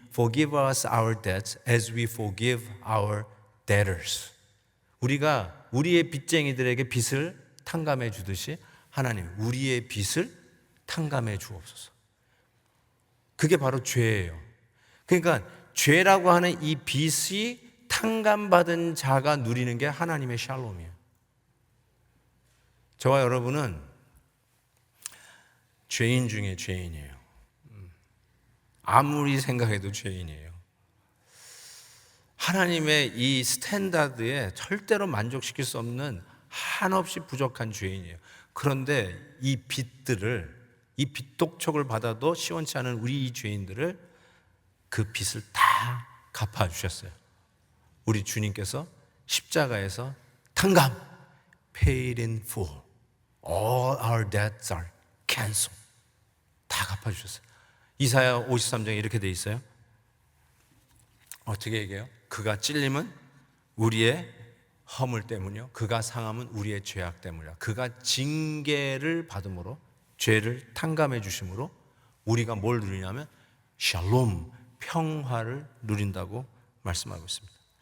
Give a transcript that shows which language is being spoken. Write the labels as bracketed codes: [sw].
[en] Forgive us our debts as we forgive our debtors. [ko] 우리가 우리의 빚쟁이들에게 빚을 탕감해 주듯이 하나님 우리의 빚을 탕감해 주옵소서. 그게 바로 죄예요. 그러니까 죄라고 하는 이 빚이 탕감받은 자가 누리는 게 하나님의 샬롬이에요. 저와 여러분은 죄인 중에 죄인이에요. 아무리 생각해도 죄인이에요. 하나님의 이 스탠다드에 절대로 만족시킬 수 없는 한없이 부족한 죄인이에요. 그런데 이 빚 독촉을 받아도 시원치 않은 우리 이 죄인들을 그 빚을 다 갚아주셨어요. 우리 주님께서 십자가에서 탕감, [en] paid in full. All our debts are canceled. [ko] 다 갚아주셨어요. 이사야 53장에 이렇게 돼 있어요. 어떻게 얘기해요? 그가 찔림은 우리의 허물 때문이요, 그가 상함은 우리의 죄악 때문이라. 그가 징계를 받음으로, 죄를 탕감해 주심으로 우리가 뭘 누리냐면 샬롬, 평화를 누린다고 말씀하고 있습니다.